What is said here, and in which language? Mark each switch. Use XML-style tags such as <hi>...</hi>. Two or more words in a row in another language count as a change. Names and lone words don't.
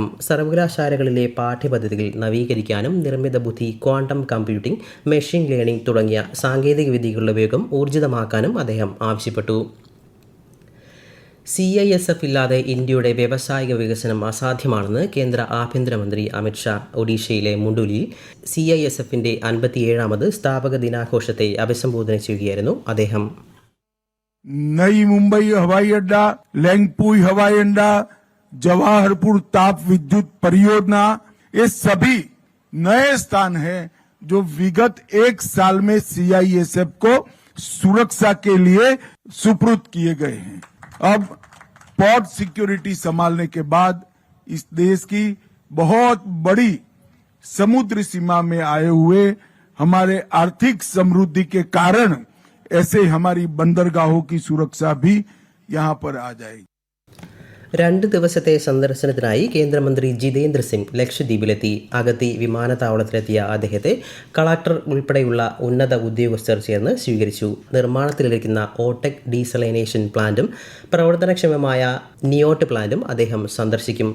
<ml>സർവകലാശാലകളിലെ പാഠ്യപദ്ധതികൾ നവീകരിക്കാനും നിർമ്മിത ബുദ്ധി,</ml> <en>quantum computing, machine learning</en> <ml>തുടങ്ങിയ സാങ്കേതിക വിദ്യകളുടെ ഉപയോഗം ഊർജിതമാക്കാനും അദ്ദേഹം ആവശ്യപ്പെട്ടു. CISF ഇല്ലാതെ ഇന്ത്യയുടെ വ്യാവസായിക വികസനം അസാധ്യമാണെന്ന് കേന്ദ്ര ആഭ്യന്തരമന്ത്രി അമിത്ഷാ ഒഡീഷയിലെ മുണ്ടുലിയിൽ CISFന്റെ 57ാമത് സ്ഥാപക ദിനാഘോഷത്തെ അഭിസംബോധന ചെയ്യുകയായിരുന്നു അദ്ദേഹം.</ml> <hi>नई मुंबई हवाई अड्डा, लैंगपुई हवाई अड्डा, जवाहरपुर ताप विद्युत परियोजना, ये सभी नए स्थान हैं जो विगत 1 साल में CISF को सुरक्षा के लिए सुपुर्द किए गए हैं. अब</hi> <en>port security</en> <hi>संभालने के बाद इस देश की बहुत बड़ी समुद्र सीमा में आए हुए हमारे आर्थिक समृद्धि के कारण ऐसे हमारी बंदरगाहों की सुरक्षा भी यहाँ पर आ जाएगी.</hi> <ml>2 ദിവസത്തെ സന്ദർശനത്തിനായി കേന്ദ്രമന്ത്രി ജിതേന്ദ്ര സിംഗ് ലക്ഷദ്വീപിലെത്തി. അഗത്തി വിമാനത്താവളത്തിലെത്തിയ അദ്ദേഹത്തെ കളക്ടർ ഉൾപ്പെടെയുള്ള ഉന്നത ഉദ്യോഗസ്ഥർ ചേർന്ന് സ്വീകരിച്ചു. നിർമ്മാണത്തിലിരിക്കുന്ന ഓടെക് ഡീസലൈനേഷൻ പ്ലാന്റും പ്രവർത്തനക്ഷമമായ നിയോട്ട് പ്ലാന്റും അദ്ദേഹം സന്ദർശിക്കും.</ml>